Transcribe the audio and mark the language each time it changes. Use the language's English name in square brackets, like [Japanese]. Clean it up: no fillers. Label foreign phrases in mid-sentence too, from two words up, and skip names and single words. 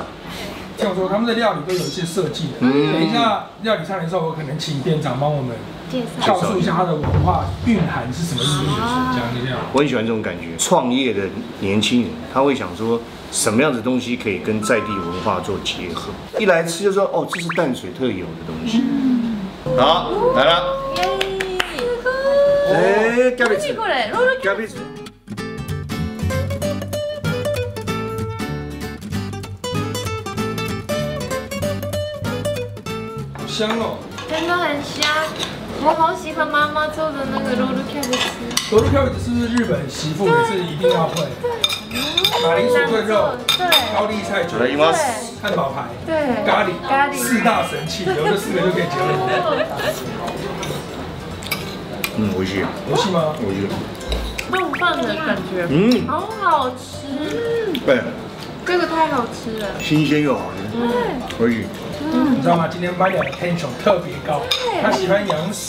[Chinese] 叫做他们的料理都有一些设计的。等一下料理上来的时候，我可能请店长帮我们告诉一下它的文化蕴含是什么意义，这样。我很喜欢这种感觉，创业的年轻人他会想说什么样的东西可以跟在地文化做结合，一来吃就说哦，这是淡水特有的东西。好，来了。哎， [Japanese] キャベツ。キャベツ。 [Chinese] 香哦，真的很香，我好喜欢妈妈做的那个ロールキャベツ。罗鲁キャベツ是不是日本媳妇也是一定要会？马铃薯炖肉，对，高丽菜卷，汉堡排，对，咖喱，四大神器，有这4个就可以结婚。 [Japanese] 美味しい。 [Chinese] 美味しい吗？ [Japanese] 美味しい。 [Chinese] 冻饭的感觉，好好吃。对，这个太好吃了，新鲜又好吃。美味しい。你知道吗？今天班长的 tension 特别高，他喜欢洋食。